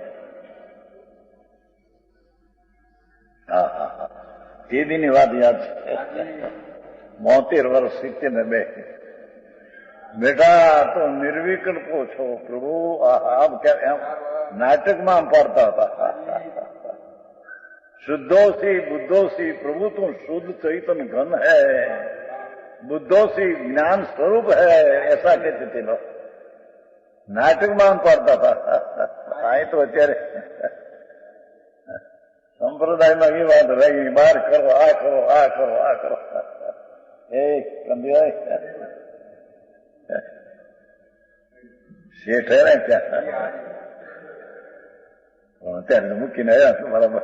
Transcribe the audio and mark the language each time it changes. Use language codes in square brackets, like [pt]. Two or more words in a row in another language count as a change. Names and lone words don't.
[gu] હા હા હા, તે દીની વાત યાદ છે. 72 વર્ષ 72. બેટા તો નિર્વિકલ્પો છો પ્રભુ. એમ નાટકમાં પાડતા હતા. [sa] शुद्धोसी बुद्धोसी [hi] प्रभु तुम शुद्ध चैतन घन है, बुद्धोसी ज्ञान स्वरूप है, ऐसा कहते थे लोग. [gu] નાટકમાં પડતા હતા. અહીં તો અત્યારે સંપ્રદાયમાં એ વાત રહી, બહાર કરો, આ કરો, આ કરો, આ કરો. એ સમજાય શેઠ હે ને ત્યાં, અત્યારે મૂકીને આવ્યા છું બરાબર.